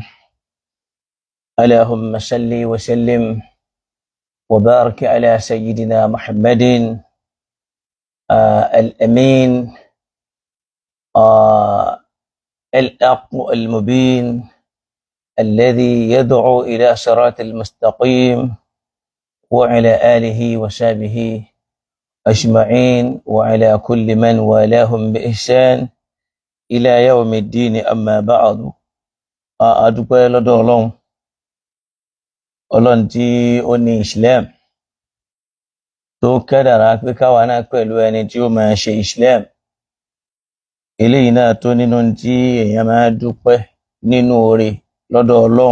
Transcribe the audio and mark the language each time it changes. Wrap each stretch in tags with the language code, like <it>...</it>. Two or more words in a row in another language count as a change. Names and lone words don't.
<ar>اللهم صل وسلم وبارك على سيدنا محمد الأمين الحق المبين الذي يدعو إلى صراط المستقيم وعلى آله وصحبه أجمعين وعلى كل من والاهم بإحسان إلى يوم الدين. أما بعد.</ar> <yo>adúpẹ́ lọ́dọ̀ Ọlọ́run tí ó ní Islam tó kádàrá pé káwa náà pẹ̀lú ẹni tí ó máa ṣe Islam. Eléyìí náà tó nínú tí èèyàn máa dúpẹ́ nínú oore lọ́dọ̀ Ọlọ́run.</yo>